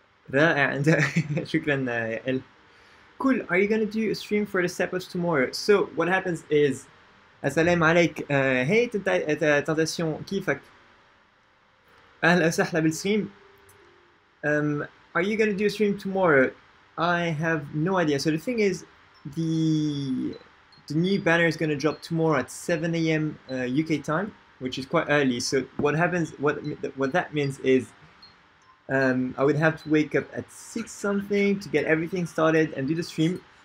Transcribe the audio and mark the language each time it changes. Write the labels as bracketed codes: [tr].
[ar] رائع. شكرا يا ال. [en] Cool, are you gonna do a stream for the step-ups tomorrow? So what happens is [ar] السلام عليك. [en] Hey Tentation, [ar] كيفك؟ أهلا وسهلا بالستريم. [en] Are you gonna do a stream tomorrow? I have no idea. So the thing is, the new banner is gonna drop tomorrow at 7 a.m. UK time, which is quite early. So what happens? What that means is, I would have to wake up at 6 something to get everything started and do the stream.